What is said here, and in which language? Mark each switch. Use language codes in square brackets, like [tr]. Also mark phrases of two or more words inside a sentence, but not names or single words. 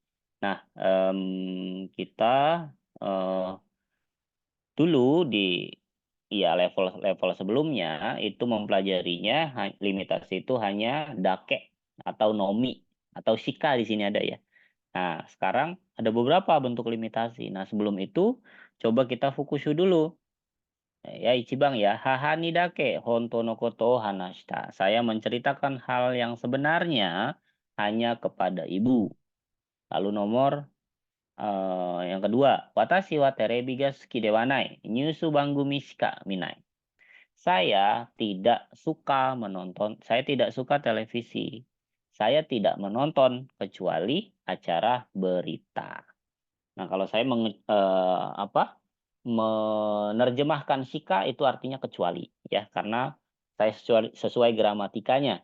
[id] Nah, kita dulu di level sebelumnya itu mempelajarinya limitasi itu hanya dake atau nomi atau shika di sini ada ya. Nah, sekarang ada beberapa bentuk limitasi. Nah, sebelum itu coba kita fukushu dulu. Ya, [ja] Ichibang ya. 母にだけ本当のこと話した. [id] Saya menceritakan hal yang sebenarnya hanya kepada ibu. Lalu nomor yang kedua, [ja] 私はテレビが好きではない. ニュース番組しか見ない. [id] Saya tidak suka televisi. Saya tidak menonton kecuali acara berita. Nah, kalau saya menerjemahkan shika itu artinya kecuali ya, karena saya sesuai gramatikanya.